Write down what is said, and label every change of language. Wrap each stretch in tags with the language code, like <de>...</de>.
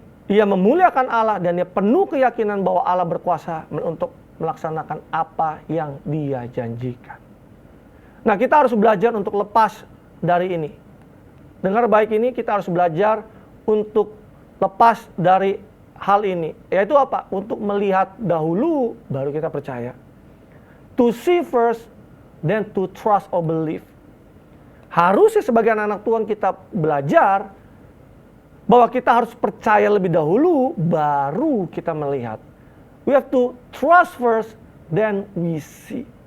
<id>Dia memuliakan Allah dan dia penuh keyakinan bahwa Allah berkuasa untuk melaksanakan apa yang dia janjikan. Nah, kita harus belajar untuk lepas dari ini. Dengar baik ini, kita harus belajar untuk lepas dari hal ini. Yaitu apa? Untuk melihat dahulu, baru kita percaya.</id> <en>To see first, then to trust or believe.</en> <id>Harusnya sebagai anak Tuhan kita belajar bahwa kita harus percaya lebih dahulu, baru kita melihat.</id> <en>We have to trust first, then we see.</en>